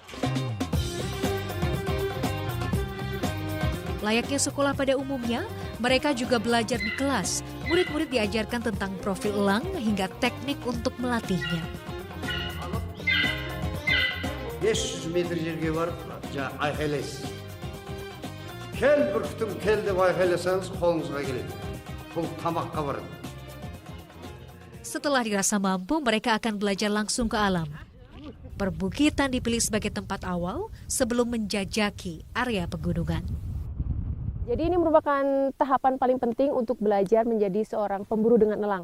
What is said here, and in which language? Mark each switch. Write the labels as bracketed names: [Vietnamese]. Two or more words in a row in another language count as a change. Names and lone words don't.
[Indonesian] Layaknya sekolah pada umumnya, mereka juga belajar di kelas. Murid-murid diajarkan tentang profil elang hingga teknik untuk melatihnya. [Kazakh] 500 metre жерге барып айқайлайсыз. Kel бүркітім, kel деп айқайласаңыз қолыңызға келеді. Бұл тамаққа барады. [Indonesian] Setelah dirasa mampu, mereka akan belajar langsung ke alam. Perbukitan dipilih sebagai tempat awal sebelum menjajaki area pegunungan. Jadi ini merupakan tahapan paling penting untuk belajar menjadi seorang pemburu dengan elang.